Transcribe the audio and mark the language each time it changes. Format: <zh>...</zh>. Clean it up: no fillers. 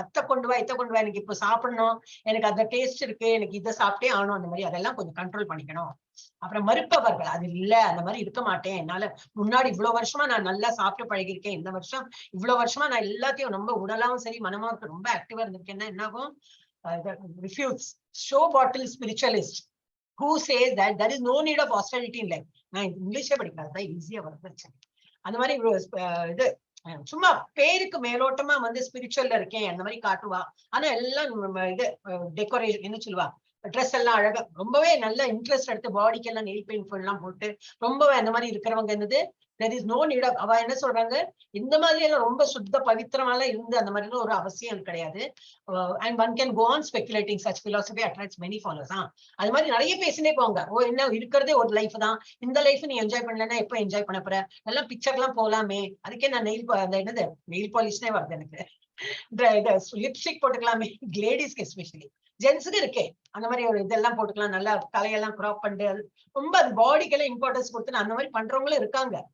<ta>அத்தை கொண்டு வா, இத்தை கொண்டு வா, எனக்கு இப்ப சாப்பிடணும், எனக்கு அந்த டேஸ்ட் இருக்கு, எனக்கு இதை சாப்பிட்டே ஆகணும், அந்த மாதிரி அதெல்லாம் கொஞ்சம் கண்ட்ரோல் பண்ணிக்கணும். அப்புறம் மறுப்பவர்கள் அது இல்ல, அந்த மாதிரி இருக்க மாட்டேன், என்னால முன்னாடி இவ்வளவு வருஷமா நான் நல்லா சாப்பிட்டு பழகிருக்கேன், இந்த வருஷம் இவ்வளவு வருஷமா நான் எல்லாத்தையும் ரொம்ப உடலாவும் சரி மனமாவும் ரொம்ப ஆக்டிவா இருந்திருக்கேன்னா என்ன ஆகும்?</ta> <en>refuse. Show bottle spiritualist who says that there is no need of austerity in life.</en> <ta>நான் இங்கிலீஷே படிக்காதான் ஈஸியா வருது. அந்த மாதிரி இது சும்மா பேருக்கு மேலோட்டமா வந்து ஸ்பிரிச்சுவல்ல இருக்கேன் அந்த மாதிரி காட்டுவா. ஆனா எல்லாம் இது டெக்கரேஷன் என்ன சொல்லுவா, ட்ரெஸ் எல்லாம் அழகா ரொம்பவே நல்ல இன்ட்ரெஸ்ட் எடுத்து பாடிக்கு எல்லாம் நெயில் பெயிண்ட் எல்லாம் போட்டு ரொம்பவே அந்த மாதிரி இருக்கிறவங்க என்னது</ta> <en>there is no need of.</en> <ta>அவ என்ன சொல்றாங்க, இந்த மாதிரி எல்லாம் ரொம்ப சுத்த பவித்திரமாலாம் இருந்து அந்த மாதிரி ஒரு அவசியம் கிடையாது.</ta> <en>and one can go on speculating such philosophy attracts many followers.</en> <ta>அது மாதிரி நிறைய பேசினே போங்க. என்ன இருக்கிறதே ஒரு லைஃப் தான், இந்த லைஃப் நீ என்ஜாய் பண்ணலன்னா எப்ப என்ஜாய் பண்ண போற, எல்லாம் பிக்சர் எல்லாம் போலாமே, அதுக்கே நான் என்னது நெயில் பாலிஷ்னே வருது எனக்கு, லிப்ஸ்டிக் போட்டுக்கலாமே, லேடிஸ்க்கு எஸ்பெஷலி, ஜென்ஸுக்கு இருக்கே அந்த மாதிரி ஒரு இதெல்லாம் போட்டுக்கலாம், நல்லா தலையெல்லாம் கிராப் பண்ணிட்டு ரொம்ப அது பாடிக்கெல்லாம் இம்பார்ட்டன்ஸ் கொடுத்து அந்த மாதிரி பண்றவங்களும் இருக்காங்க.</ta>